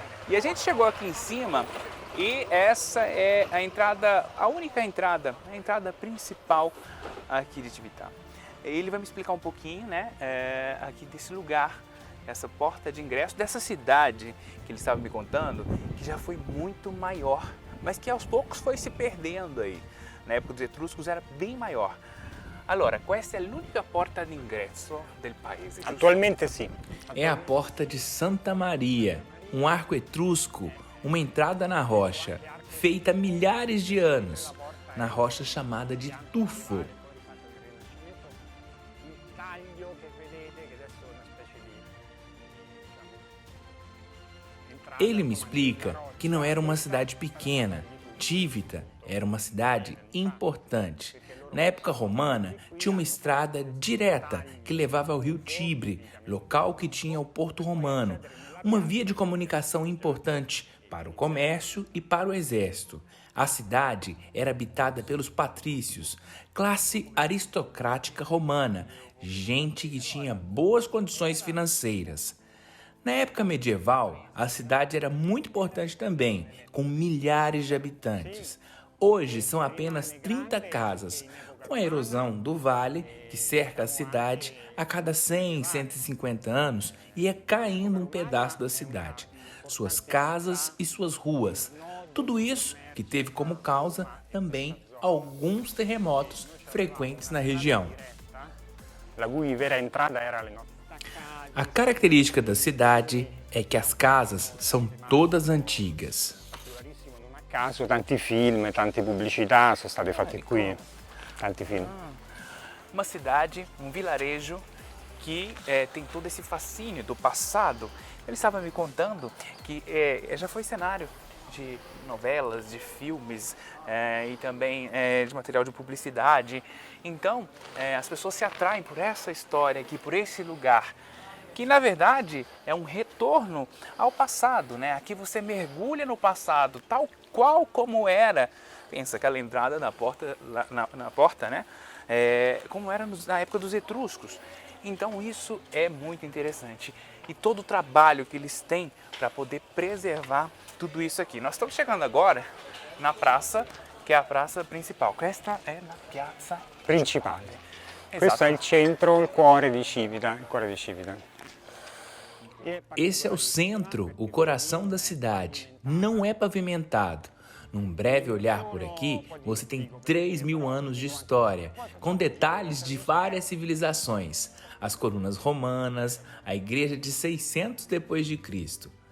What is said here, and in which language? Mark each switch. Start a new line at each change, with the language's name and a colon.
Portuguese: E a gente chegou aqui em cima e essa é a entrada, a única entrada, a entrada principal aqui de Cività. Ele vai me explicar um pouquinho, né, aqui desse lugar, essa porta de ingresso dessa cidade que ele estava me contando, que já foi muito maior, mas que aos poucos foi se perdendo aí. Na época dos etruscos era bem maior.
Italian: Allora, questa è l'unica porta d'ingresso del paese, giusto? Attualmente sì.
Portuguese: É a porta de Santa Maria, um arco etrusco, uma entrada na rocha, feita há milhares de anos, na rocha chamada de tufo.
Italian: Il taglio che vedete, che adesso è una specie di
Portuguese: Ele me explica que não era uma cidade pequena. Civita era uma cidade importante. Na época romana, tinha uma estrada direta que levava ao rio Tibre, local que tinha o Porto Romano, uma via de comunicação importante para o comércio e para o exército. A cidade era habitada pelos patrícios, classe aristocrática romana, gente que tinha boas condições financeiras. Na época medieval, a cidade era muito importante também, com milhares de habitantes. Hoje são apenas 30 casas. Com a erosão do vale, que cerca a cidade, a cada 100, 150 anos ia caindo um pedaço da cidade. Suas casas e suas ruas. Tudo isso que teve como causa também alguns terremotos frequentes na região.
Italian: la cui vera entrata era le nostre.
Portuguese: A característica da cidade é que as casas são todas antigas.
Italian: Non a caso tanti film, tante pubblicità sono state fatte qui, tanti film.
Portuguese: Uma cidade, um vilarejo que tem todo esse fascínio do passado. Ele estava me contando que já foi cenário de novelas, de filmes e também de material de publicidade. Então, as pessoas se atraem por essa história aqui, por esse lugar, que na verdade é um retorno ao passado, né? Aqui você mergulha no passado, tal qual como era. Pensa aquela entrada na porta, na porta, né? Como era na época dos etruscos. Então isso é muito interessante. E todo o trabalho que eles têm para poder preservar tudo isso aqui. Nós estamos chegando agora na praça, que é a praça principal.
Italian: Questa è la piazza Principale. Esatto. Questo è il centro, il cuore di Civita, il cuore di Civita.
Portuguese: Esse é o centro, o coração da cidade. Não é pavimentado. Num breve olhar por aqui, você tem 3.000 anos de história, com detalhes de várias civilizações. As colunas romanas, a igreja de 600 depois de Cristo.